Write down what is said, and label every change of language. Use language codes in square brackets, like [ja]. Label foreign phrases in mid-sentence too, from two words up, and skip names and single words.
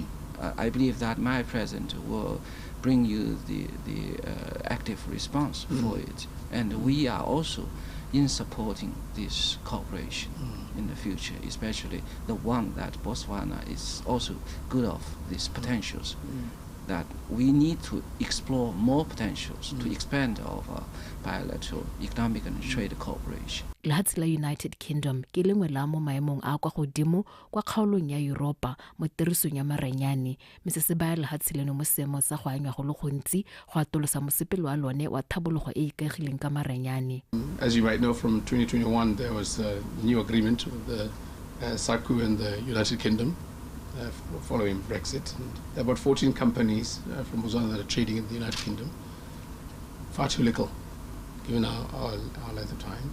[en] I believe that my presence will bring you the active response for it, and we are also in supporting this cooperation in the future, especially the one that Botswana is also good of these potentials. That we need to explore more potentials to expand our bilateral economic and trade cooperation. [tn] Lehatshe la United Kingdom ke lengwe la mo maemong a kwa godimo kwa kgaolong ya Europa mo tirisong ya maranyane, mme se baya lehatshe leno mo seemo sa go anywa go le gontsi go atolosa mosepele wa lone wa thabologo e ikagileng ka maranyane. [en] As you might know, from 2021 there was a new agreement with the SACU and the United Kingdom following Brexit. And there are about 14 companies from Botswana that are trading in the United Kingdom. Far too little, given our length of time.